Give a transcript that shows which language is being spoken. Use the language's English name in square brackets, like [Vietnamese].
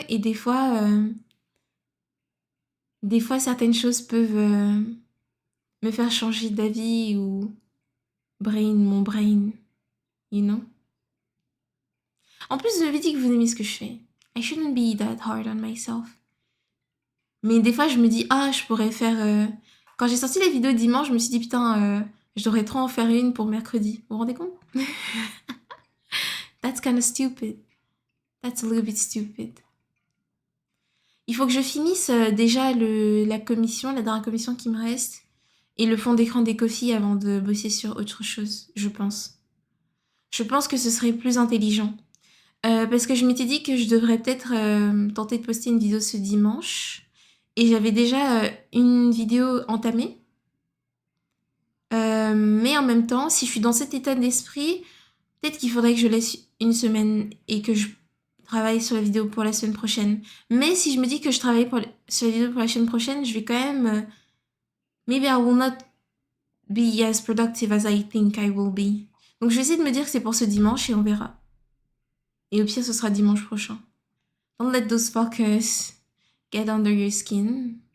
[French] Et des fois certaines choses peuvent me faire changer d'avis ou mon brain, [English] you know. [French] En plus, vous avez dit que vous aimez ce que je fais. [English] I shouldn't be that hard on myself. [French] Mais des fois, je me dis, ah, je pourrais faire... Quand j'ai sorti la vidéo dimanche, je me suis dit, putain, je devrais trop en faire une pour mercredi. Vous vous rendez compte? [English] That's kind of stupid. That's a little bit stupid. [French] Il faut que je finisse déjà la dernière commission qui me reste, et le fond d'écran des coffees avant de bosser sur autre chose, je pense. Je pense que ce serait plus intelligent. Parce que je m'étais dit que je devrais peut-être tenter de poster une vidéo ce dimanche. Et j'avais déjà une vidéo entamée. Mais en même temps, si je suis dans cet état d'esprit, peut-être qu'il faudrait que je laisse une semaine et que je travaille sur la vidéo pour la semaine prochaine. Mais si je me dis que je travaille sur la vidéo pour la semaine prochaine, je vais quand même... [English] maybe I will not be as productive as I think I will be. [French] Donc je vais essayer de me dire que c'est pour ce dimanche et on verra. Et au pire, ce sera dimanche prochain. [English] Don't let those fuckers get under your skin.